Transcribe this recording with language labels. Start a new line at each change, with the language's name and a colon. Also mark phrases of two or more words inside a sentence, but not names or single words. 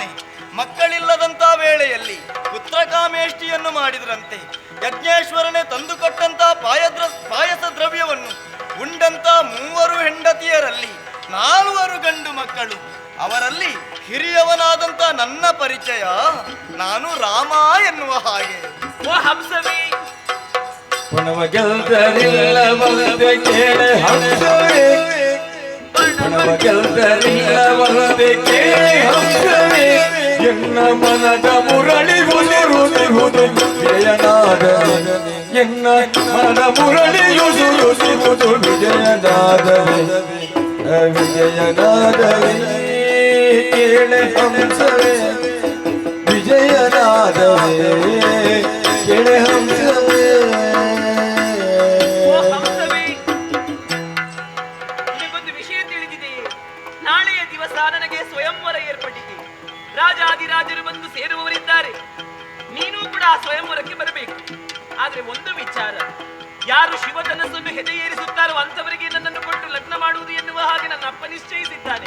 Kannada: ಮಕ್ಕಳಿಲ್ಲದಂತ ವೇಳೆಯಲ್ಲಿ ಪುತ್ರಕಾಮೇಷ್ಟಿಯನ್ನು ಮಾಡಿದ್ರಂತೆ. ಯಜ್ಞೇಶ್ವರನೇ ತಂದುಕೊಟ್ಟಂತ ಪಾಯಸ ದ್ರವ್ಯವನ್ನು ಉಂಡಂತ 3 ಹೆಂಡತಿಯರಲ್ಲಿ 4 ಗಂಡು ಮಕ್ಕಳು. ಅವರಲ್ಲಿ ಹಿರಿಯವನಾದಂತ ನನ್ನ ಪರಿಚಯ ನಾನು ರಾಮ ಎನ್ನುವ ಹಾಗೆ. ಓ ಹಂಸವೇ, ಪಣವ ಗೆಲ್ದರಿಲ್ಲ ಬಲ್ಲದೆ ಕೇಳೆ ಹಂಸವೇ, ಪಣವ ಗೆಲ್ದರಿಲ್ಲ ಬಲ್ಲದೆ ಕೇಳೆ ಹಂಸವೇ, ಎನ್ನ ಮನದ ಮುರಳಿ ಉದುರುವುದು ವಿಜಯನಾದವೇ, ಎನ್ನ ಮನದ ಮುರಳಿಯುದುರುವುದು ವಿಜಯನಾದವೇ, ವಿಜಯನಾದವೇ ಕೇಳೆ ಹಂಸವೇ, ವಿಜಯನಾದವೇ ಕೇಳೆ ಹಂಸವೇ. ಓ ಹಂಸವೇ, ನಿನಗೊಂದು ವಿಷಯ ತಿಳಿದಿದೆಯೇ? ನಾಳೆಯ ದಿವಸ ನನಗೆ ಸ್ವಯಂವರ ಏರ್ಪಟ್ಟಿದೆ. ರಾಜಾದಿರಾಜರು ಬಂದು ಸೇರುವವರಿದ್ದಾರೆ. ನೀನು ಕೂಡ ಆ ಸ್ವಯಂವರಕ್ಕೆ ಬರಬೇಕು. ಆದ್ರೆ ಒಂದು ವಿಚಾರ, ಯಾರು ಶಿವಧನಸ್ಸನ್ನು ಹೆದೆಯೇರಿಸುತ್ತಾರೋ ಅಂತವರಿಗೆ ನನ್ನನ್ನು ಕೊಟ್ಟು ಲಗ್ನ ಮಾಡುವುದು ಎನ್ನುವ ಹಾಗೆ ನನ್ನ ಅಪ್ಪ ನಿಶ್ಚಯಿಸಿದ್ದಾನೆ.